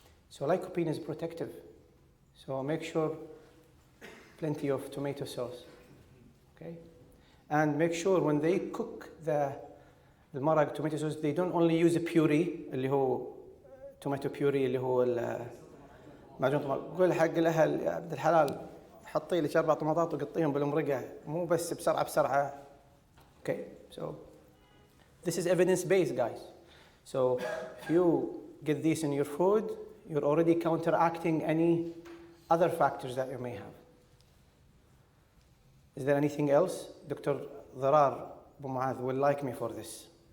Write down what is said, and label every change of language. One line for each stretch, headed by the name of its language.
English: So lycopene is protective. So make sure plenty of tomato sauce, okay? And make sure when they cook the marag tomato sauce, they don't only use a puree,
Arabic: اللي هو
English: tomato puree,
Arabic: اللي هو معجون طماطم. قول حق الأهل يا عبد الحلال حطي لي 4 طماطات وقطيهم بالمرقة، مو بس بسرعة.
English: Okay, so this is evidence-based, guys. So if you get this in your food, you're already counteracting any other factors that you may have. Is there anything else? Dr. Dharar Abu Mu'adh will like me for this.